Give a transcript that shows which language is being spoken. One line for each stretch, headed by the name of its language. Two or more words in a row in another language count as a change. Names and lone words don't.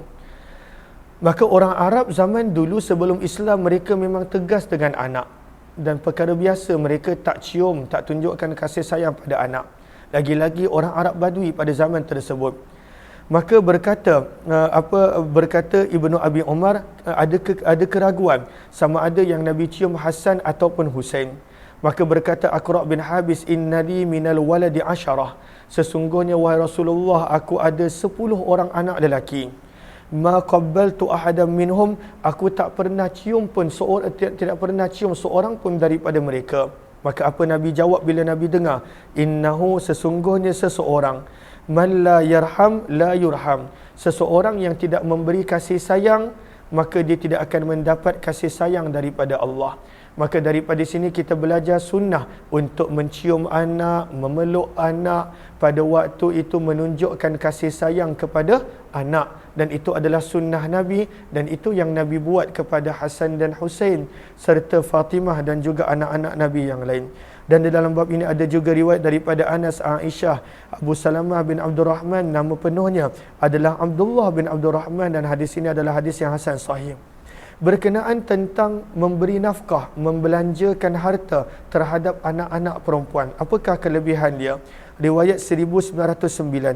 Malay: Maka orang Arab zaman dulu sebelum Islam, mereka memang tegas dengan anak, dan perkara biasa mereka tak cium, tak tunjukkan kasih sayang pada anak, lagi-lagi orang Arab Badui pada zaman tersebut. Maka berkata Ibnu Abi Umar, ada keraguan sama ada yang Nabi cium Hasan ataupun Husain. Maka berkata Aqra' bin Habis,
Arabic: إن لي من الولد 10,
Malay: sesungguhnya wahai Rasulullah, aku ada 10 orang anak lelaki.
Arabic: ما قبلت أحدا منهم,
Malay: aku tak pernah cium pun tidak pernah cium seorang pun daripada mereka. Maka apa Nabi jawab bila Nabi dengar? Innahu, sesungguhnya seseorang,
Arabic: من لا يرحم لا يرحم,
Malay: seseorang yang tidak memberi kasih sayang, maka dia tidak akan mendapat kasih sayang daripada Allah. Maka daripada sini kita belajar sunnah untuk mencium anak, memeluk anak, pada waktu itu menunjukkan kasih sayang kepada anak, dan itu adalah sunnah Nabi, dan itu yang Nabi buat kepada Hasan dan Husain serta Fatimah dan juga anak-anak Nabi yang lain. Dan di dalam bab ini ada juga riwayat daripada Anas, Aisyah, Abu Salamah bin Abdurrahman, nama penuhnya adalah Abdullah bin Abdurrahman, dan hadis ini adalah hadis yang hasan sahih. Berkenaan tentang memberi nafkah, membelanjakan harta terhadap anak-anak perempuan. Apakah kelebihan dia? Riwayat 1909.